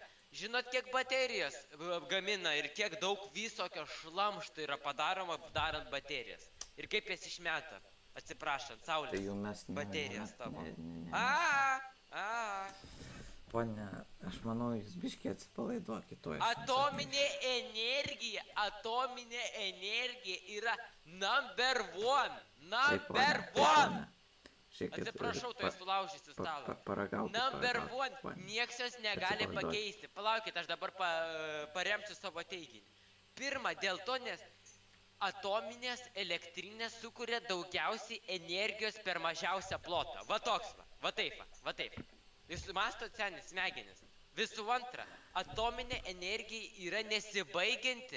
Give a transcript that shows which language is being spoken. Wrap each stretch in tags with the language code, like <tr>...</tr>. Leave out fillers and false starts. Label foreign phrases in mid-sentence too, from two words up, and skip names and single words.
<lt>Žinot, kiek baterijos gamina ir kiek daug visokio šlamšto yra padaroma darant baterijas. Ir kaip jas išmeta, atsiprašant, saulės baterijos tavo. Pone, aš manau, jūs biškiai atsipalaiduokit to. Atominė energija yra</lt> <en>number one.</en> <lt>Atsiprašau, tai sulaužysiu stalą.</lt> <en>Number one.</en> <lt>Nieks jos negali pakeisti. Palaukit, aš dabar paremsiu savo teiginį. Pirma, dėl to, nes atominės elektrinės sukuria daugiausiai energijos per mažiausią plotą. Va toks va taip. Jūs mastot senis smegenis. Visų antra, atominė energija yra nesibaigianti.</lt>